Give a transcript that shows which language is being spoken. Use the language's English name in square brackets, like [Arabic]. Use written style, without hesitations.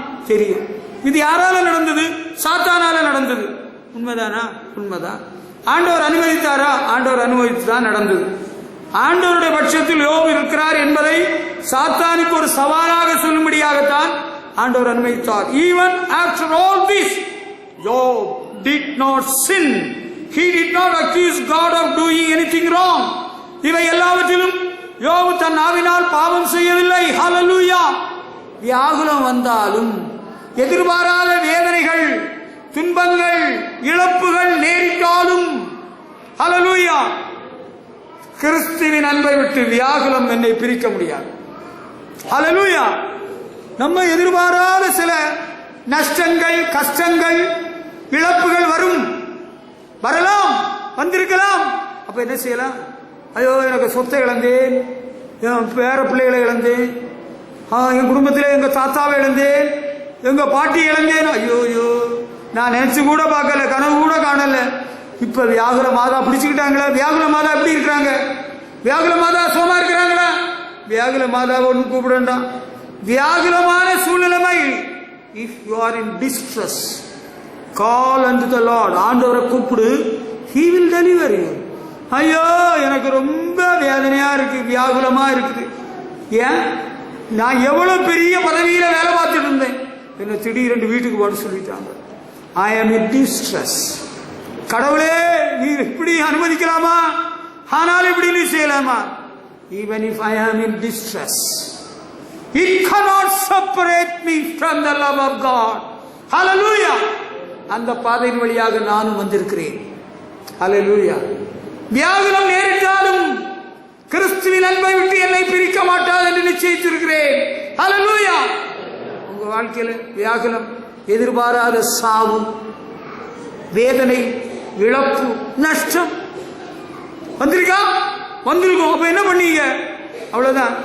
[Tamil] தெரியும். இது யாரால நடந்தது? சாத்தானால நடந்தது. உண்மைதானா? உண்மைதான். ஆண்டவர் அனுமதித்தாரா? ஆண்டவர் அனுமதித்துதான் நடந்தது. ஆண்டவருடைய பட்சத்தில் யோபு இருக்கிறார் என்பதை சாத்தானுக்கு ஒரு சவாலாக சொல்லும்படியாகத்தான் ஆண்டவர் அனுமதித்தார். [English] Even after all this, Job did not sin. He did not accuse God of doing anything wrong. [Tamil] இவை எல்லாவற்றிலும் யோபு தன் நாவினால் பாவம் செய்யவில்லை. ஹல்லேலூயா. வியாகுலம் வந்தாலும், எதிர்பாராத வேதனைகள், துன்பங்கள், இழப்புகள் நேரிட்டாலும், ஹல்லேலூயா, கிறிஸ்துவின் அன்பை விட்டு வியாகுலம் என்னை பிரிக்க முடியாது. ஹல்லேலூயா. நம்ம எதிர்பாராத சில நஷ்டங்கள், கஷ்டங்கள், இழப்புகள் வரும், வரலாம், வந்திருக்கலாம். அப்ப என்ன செய்யலாம்? ஐயோ, எனக்கு சொத்தை இழந்தேன், என் பேர பிள்ளைகளை இழந்தேன், என் குடும்பத்தில் எங்க தாத்தாவை இழந்தேன், எங்க பாட்டி இழந்தேன். ஐயோ, நான் நினைச்சு கூட பார்க்கல, கனவு கூட காணல. இப்ப வியாகுல மாதா பிடிச்சுக்கிட்டாங்களா? வியாகுல மாதா எப்படி இருக்கிறாங்க? வியாகுல மாதா சோமா இருக்கிறாங்களா? வியாகுல மாதாவை ஒன்று கூப்பிடண்டாம். வியாகுலமான சூழ்நிலைமை. [English] If you are in distress, call unto the Lord. [Tamil] ஆண்டவரை கூப்பிடு, [English] He will deliver you. [Tamil] ஐயோ, எனக்கு ரொம்ப வேதனையா இருக்கு, வியாகுலமா இருக்குது. ஏன்? நான் எவ்வளவு பெரிய பதவியில வேலை பார்த்துட்டு இருந்தேன், என்ன திடீரென்று வீட்டுக்கு போட சொல்லிட்டாங்க. [English] I am in distress. [Tamil] கடவுளே, நீர் இப்படி அனுமதிக்கலாமா? ஆனால் இப்படி நீ செய்யலாமா? [English] Even if I am in distress, it cannot separate me from the love of God. Hallelujah. [Tamil] அந்த பாதையின் வழியாக நானும் வந்திருக்கிறேன். Hallelujah. வியாகுலம் நேரிட்டாலும் கிறிஸ்துவின் அன்பை விட்டு என்னை பிரிக்க மாட்டாது என்று நிச்சயித்திருக்கிறேன். Hallelujah. உங்க வாழ்க்கையில வியாகுலம், எதிர்பாராத சாவு, வேதனை, இழப்பு, நஷ்டம் வந்திருக்கா? வந்திருக்கும். அப்ப என்ன பண்ணீங்க? அவ்வளவுதான்.